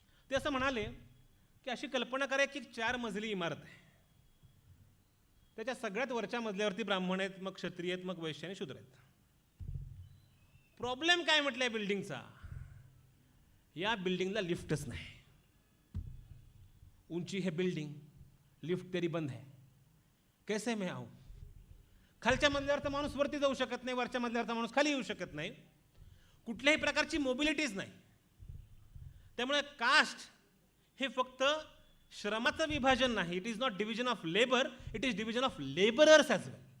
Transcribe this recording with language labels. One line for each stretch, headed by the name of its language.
Marathi: ते असं म्हणाले की अशी कल्पना करा की 4 मजली इमारत आहे. त्याच्या सगळ्यात वरच्या मजल्यावरती ब्राह्मण आहेत, मग क्षत्रिय आहेत, मग वैश्य आणि शूद्र आहेत. प्रॉब्लेम काय म्हटलं या बिल्डिंगचा? या बिल्डिंगला लिफ्टच नाही.
Hindi: ऊंची है बिल्डिंग, लिफ्ट तेरी बंद है, कैसे मैं आऊं?
Marathi: खालच्या मजल्यावरचा माणूस वरती जाऊ शकत नाही, वरच्या मजल्यावरचा माणूस खाली येऊ शकत नाही. कुठल्याही प्रकारची मोबिलिटीज नाही. त्यामुळे कास्ट हे फक्त श्रमाचं विभाजन नाही.
English: It is not division of labour, it is division of labourers as well.